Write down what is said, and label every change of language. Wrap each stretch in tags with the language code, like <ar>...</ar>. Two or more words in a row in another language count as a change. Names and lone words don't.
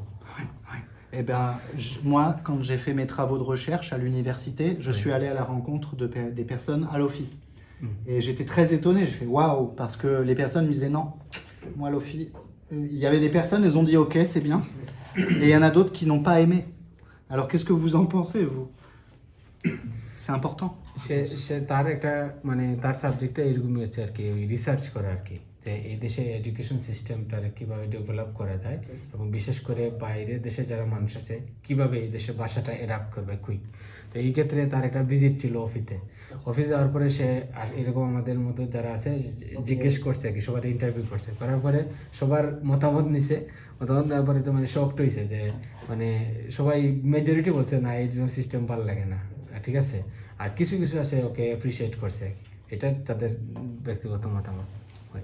<fr>Eh ben, moi, quand j'ai fait mes travaux de recherche à l'université, je suis allé à la rencontre des personnes à l'OFI. Et j'étais très étonné, j'ai fait waouh, parce que les personnes me disaient non, moi l'OFI, il y avait des personnes, elles ont dit ok, c'est bien, et il y en a d'autres qui n'ont pas aimé. Alors qu'est-ce que vous en pensez, vous? C'est important.</fr> <bn>সে তার একটা মানে তার সাবজেক্টটা এরকমই হচ্ছে আর কি রিসার্চ করা আর কি যে এই দেশে</bn> <en>education systemta</en> <bn>কীভাবে ডেভেলপ করা যায় এবং বিশেষ করে বাইরে দেশে যারা মানুষ আছে কীভাবে এই দেশে ভাষাটা অ্যাডাপ্ট করবে কুইক তো এই ক্ষেত্রে তার একটা ভিজিট ছিল অফিসে যাওয়ার পরে সে এরকম আমাদের মতো যারা আছে জিজ্ঞেস করছে কি সবার ইন্টারভিউ করছে করার পরে সবার মতামত নিছে মতামত নেওয়ার পরে তো মানে শকড হয়েছে যে মানে সবাই মেজরিটি বলছে না এই সিস্টেম ভালো লাগে না ঠিক আছে আর কিছু কিছু আছে ওকে অ্যাপ্রিসিয়েট করছে এটা তাদের ব্যক্তিগত মতামত হয়</bn>